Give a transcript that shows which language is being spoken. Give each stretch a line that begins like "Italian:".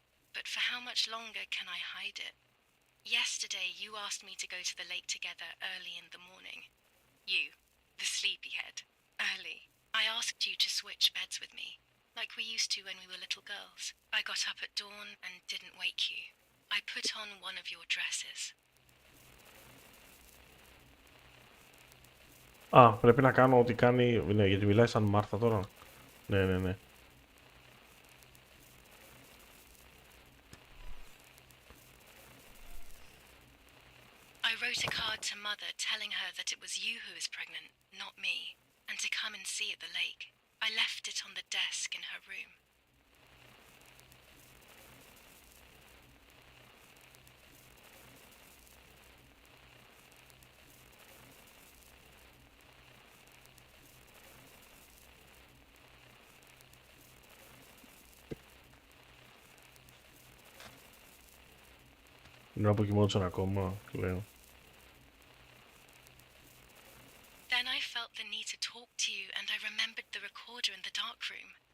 English: But for how much longer can I hide it? Yesterday, you asked me to go to the lake together early in the morning. You, the sleepyhead. Early. I asked you to switch beds with me, like we used to when we were little girls. I got up at dawn and didn't wake you. I put on one of your dresses.
Greek: Πρέπει να κάνω ό,τι κάνει... Ναι, γιατί μιλάει σαν Μάρθα τώρα. Ναι.
English: I wrote a card to Mother telling her that it was you who was pregnant, not me, and to come and see at the lake. I left it on the desk in her room.
Greek: Είναι από κοιμόντουσαν ακόμα, λέω.
English: Then I felt the need to talk to you, and I remembered the recorder in the dark room.